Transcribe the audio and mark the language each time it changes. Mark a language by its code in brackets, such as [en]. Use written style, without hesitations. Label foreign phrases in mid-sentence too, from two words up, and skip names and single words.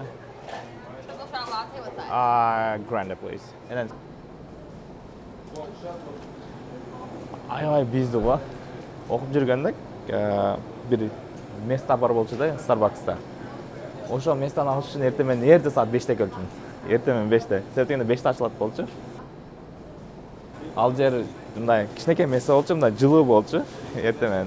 [en] Triple shot latte with that. Grande, please. And then [ky] аябай бизди го. Окуп жүргөндө бир место бар болчу да, Starbucks'та. Ошол местаны алыш үчүн эртең саат 5-те келчүмүн. Эртең 5-те. Себеп дегенде 5-те ачылат болчу. Ал жер мындай кичинекей место болчу, мындай жылуу болчу эртең.